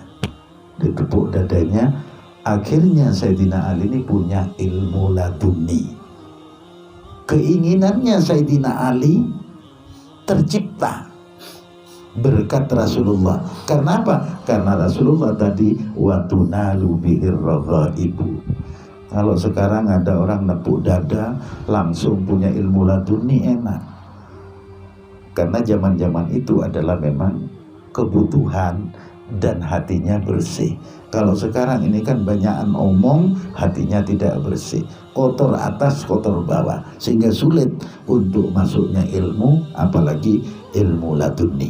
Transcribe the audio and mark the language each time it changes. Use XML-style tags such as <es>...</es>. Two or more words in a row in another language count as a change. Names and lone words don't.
<id>Ditepuk dadanya, akhirnya Sayyidina Ali ini punya ilmu laduni. Keinginannya Sayyidina Ali tercipta berkat Rasulullah. Karena apa? Karena Rasulullah tadi wa tunalu bihir ibu. Kalau sekarang ada orang nepuk dada langsung punya ilmu laduni, enak. Karena zaman-zaman itu adalah memang kebutuhan dan hatinya bersih. Kalau sekarang ini kan banyakan omong, hatinya tidak bersih, kotor atas kotor bawah, sehingga sulit untuk masuknya ilmu, apalagi ilmu laduni.</id>